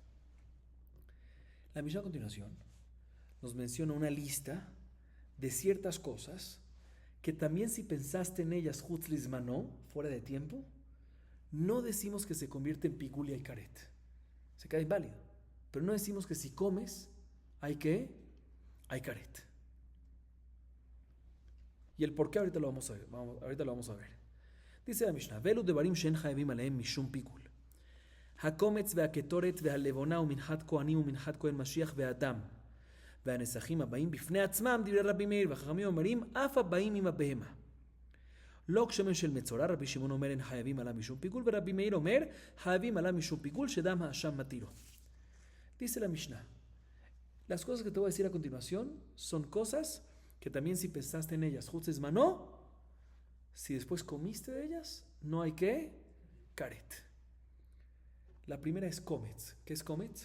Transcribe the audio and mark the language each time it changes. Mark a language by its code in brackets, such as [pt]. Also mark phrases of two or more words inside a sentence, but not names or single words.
[es] La Mishnah a continuación nos menciona una lista de ciertas cosas que también si pensaste en ellas [he] חוץ לזמנו, [es] fuera de tiempo, no decimos que se convierte en Pigul y hay Karet. Se queda inválido. Pero no decimos que si comes hay Karet. Y el por qué ahorita lo vamos a ver. Dice la Mishnah, [he] ואלו דברים שחייבים עליהם משום פיגול. הקומץ והקטורת והלבונה ומנחת כהנים ומנחת כהן משיח ואדם והנסכים הבאים בפני עצמם דברי רבי מאיר והחכמים אומרים אף הבאים עם הבהמה. לא כשמן של מצורע, רבי שמעון אומר אין חייבים עליו משום פיגול ורבי מאיר אומר חייבים עליו משום פיגול שדם האשם מתירו. [es] Dice la Mishnah, las cosas que te voy a decir a continuación son cosas que también si pensaste en ellas [he] חוץ לזמנו, [es] si después comiste de ellas no hay que Karet. La primera es Kometz. ¿Qué es Kometz?